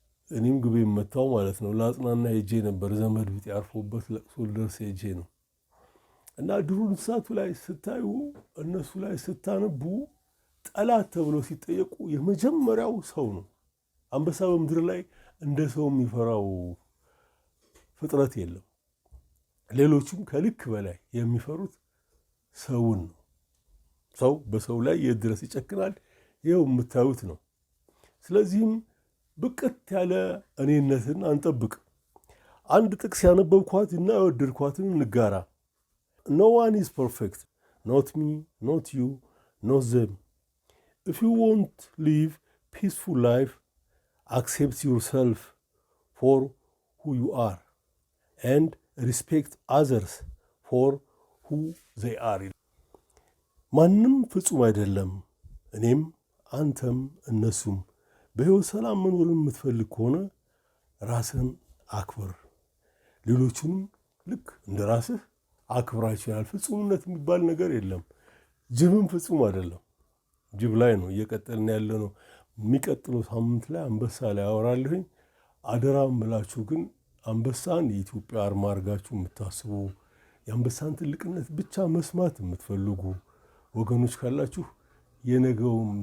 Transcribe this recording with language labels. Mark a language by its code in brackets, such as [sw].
[am] እኔም ግቤ መታው ማለት ነው። ለአጽናና ሄጄ ነበር። ዘመድ ቢጤ ያርፎበት ለቅሶ ልደርስ ሄጄ ነው። እና ድሩ እንስሳቱ ላይ ስታዩ እነሱ ላይ ስታነቡ ጠላት ተብለው ሲጠየቁ የመጀመሪያው ሰው ነው። አንበሳ በምድር ላይ እንደ ሰው የሚፈራው ፍጥረት የለም። ሌሎቹም ከልክ በላይ የሚፈሩት ሰውን ነው። ሰው በሰው ላይ የት ድረስ ይጨክናል? ይኸው የምታዩት ነው። ስለዚህም ብቅት ያለ እኔነትን አንጠብቅ። አንድ ጥቅስ ያነበብኳት እና የወደድኳትን እንጋራ። [en] No one is perfect, not me, not you, not them. If you want to live peaceful life, accept yourself for who you are and respect others for who they are. [am] ማንም ፍጹም አይደለም። እኔም አንተም እነሱም። በሕይወት ሰላም መኖር የምትፈልግ ከሆነ ራስህን አክብር፣ ሌሎቹንም ልክ እንደ ራስህ አክብራቸው። ይላል። ፍጹምነት የሚባል ነገር የለም። ጅብም ፍጹም አይደለም። ጅብ ላይ ነው እየቀጠልን ያለ ነው። የሚቀጥለው ሳምንት ላይ አንበሳ ላይ አወራለሁኝ። አደራ ምላችሁ ግን አንበሳን የኢትዮጵያ አርማ አድርጋችሁ የምታስቡ የአንበሳን ትልቅነት ብቻ መስማት የምትፈልጉ ወገኖች ካላችሁ የነገው